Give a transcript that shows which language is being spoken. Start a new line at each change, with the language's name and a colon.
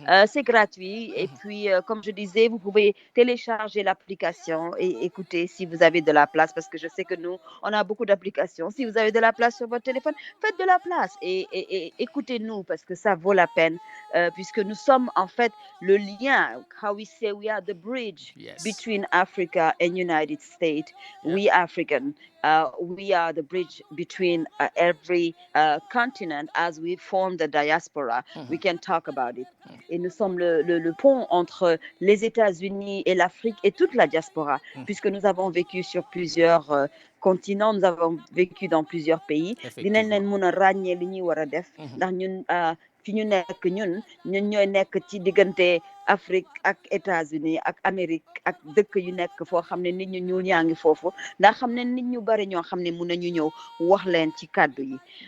French: C'est gratuit, et puis comme je disais, vous pouvez télécharger l'application et écouter si vous avez de la place, parce que je sais que nous on a beaucoup d'applications. Si vous avez de la place sur votre téléphone, faites de la place et écoutez-nous, parce que ça vaut la peine, puisque nous sommes en fait le lien.
English: How we say we are the bridge between Africa and United States. We African, we are the bridge between every continent. As we form the diaspora, we can talk about it.
French: Et nous sommes le pont entre les États-Unis et l'Afrique et toute la diaspora, puisque nous avons vécu sur plusieurs continents, nous avons vécu dans plusieurs pays.
Wolof: Dinañ leen mën a ràññee li ñuy war a def, ndax ñun fi ñu nekk ñun ñooy nekk ci diggante Afrique ak États-Unis ak Amérique ak dëkk yu nekk foo xam ne nit ñu ñuul yaa ngi foofu, ndax xam ne nit ñu bari ñoo xam ne mun nañu ñëw wax leen ci kàddu yi.